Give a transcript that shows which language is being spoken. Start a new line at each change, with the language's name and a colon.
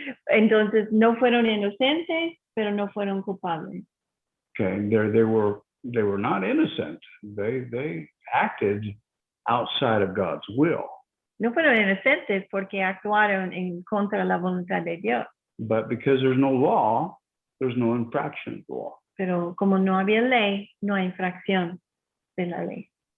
Spanish: Entonces no fueron inocentes, pero no fueron culpables.
English: Okay, they were not innocent. They acted outside of God's will.
Spanish: No fueron inocentes porque actuaron en contra de la voluntad de Dios.
English: But because there's no law, there's no infraction of the law.
Spanish: Pero como no había ley, no hay infracción de la ley.